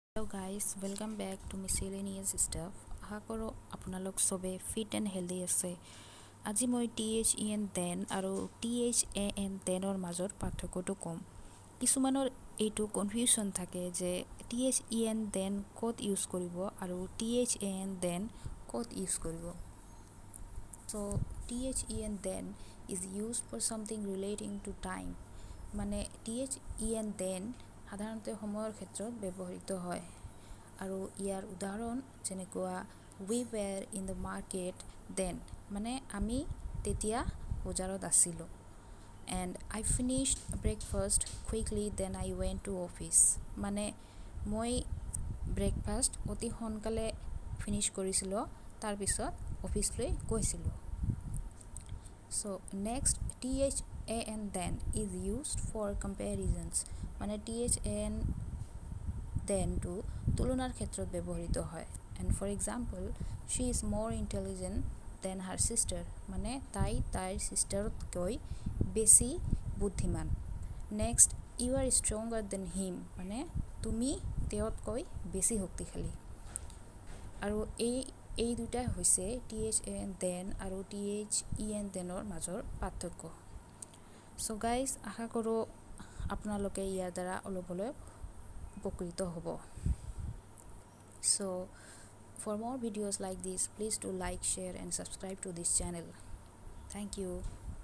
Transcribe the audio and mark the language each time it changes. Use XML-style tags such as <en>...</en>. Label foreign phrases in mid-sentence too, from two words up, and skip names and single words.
<en>Hello guys, welcome back to miscellaneous stuff.</en> <as>আশা কৰোঁ আপোনালোক চবে</as> <en>fit and healthy</en> <as>আছে। আজি মই THEN আৰু THAN মাজৰ পাৰ্থক্যটো ক'ম। কিছুমানৰ এইটো কনফিউশ্যন থাকে যে THEN ক'ত ইউজ কৰিব আৰু THAN ক'ত ইউজ কৰিব।</as> <en>So THEN is used for something relating to time.</en> <as>মানে THEN সাধাৰণতে সময়ৰ ক্ষেত্ৰত ব্যৱহৃত হয় আৰু ইয়াৰ উদাহৰণ যেনেকুৱা</as> <en>we were in the market then</en> <as>মানে আমি তেতিয়া বজাৰত আছিলোঁ</as> <en>and I finished breakfast quickly then I went to office</en> <as>মানে মই ব্ৰেকফাষ্ট অতি সোনকালে ফিনিছ কৰিছিলোঁ তাৰপিছত অফিচলৈ গৈছিলোঁ।</as> <en>So next THAN then is used for comparisons</en> <as>মানে THAN then to তুলনাৰ ক্ষেত্ৰত ব্যৱহৃত হয়</as> <en>and for example she is more intelligent than her sister</en> <as>মানে তাইৰ সিষ্টাৰতকৈ বেছি বুদ্ধিমান।</as> <en>next you are stronger than him</en> <as>মানে তুমি তেওঁতকৈ বেছি শক্তিশালী আৰু এই দুটাই হৈছে THAN then আৰু THEN মাজৰ পাৰ্থক্য।</as> <en>So guys</en> <as>আশা কৰোঁ আপোনালোকে ইয়াৰ দ্বাৰা অলপ উপকৃত হ'ব।</as> <en>So for more videos like this please do like, share and subscribe to this channel. Thank you.</en>